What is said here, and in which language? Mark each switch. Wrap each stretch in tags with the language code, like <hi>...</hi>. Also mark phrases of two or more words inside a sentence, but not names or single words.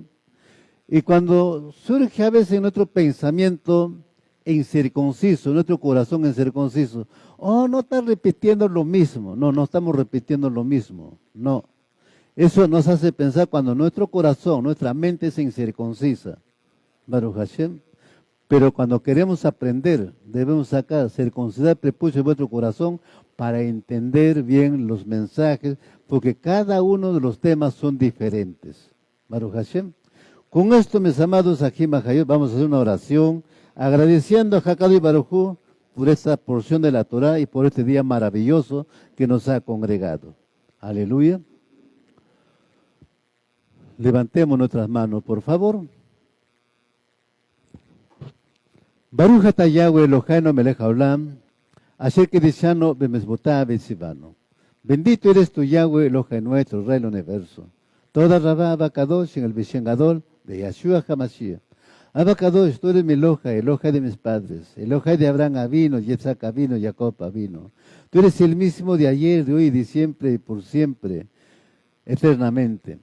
<es>Y cuando surge a veces en nuestro pensamiento incircunciso, en nuestro corazón incircunciso, no está repitiendo lo mismo. No estamos repitiendo lo mismo. No. Eso nos hace pensar cuando nuestro corazón, nuestra mente es incircuncisa.</es> <he>ברוך השם.</he> <es>Pero cuando queremos aprender, debemos sacar, circuncidar el prepucio de vuestro corazón para entender bien los mensajes, porque cada uno de los temas son diferentes.</es> <he>ברוך השם.</he> <es>Con esto, mis amados, aquí en Majayot, vamos a hacer una oración, agradeciendo a Hakadú y Barujú por esta porción de la Torah y por este día maravilloso que nos ha congregado. Aleluya. Levantemos nuestras manos, por favor.</es> <he>ברוך אתה יהוה אלוהינו מלך העולם אשר קדשנו במצוותיו וציוונו.</he> <es>Bendito eres tú,</es> <he>יהוה אלוהינו</he> <es>nuestro, Rey del universo.</es> <he>תודה רבה אבא קדוש</he> <es>en el</es> <he>בשם גדול</he> <es>de Yeshua HaMashiach. Abacadosh, tú eres mi Eloja, Eloja de mis padres, Eloja de Abraham Avino, Yitzhak Avino, Jacob Avino. Tú eres el mismo de ayer, de hoy y de siempre y por siempre, eternamente.</es>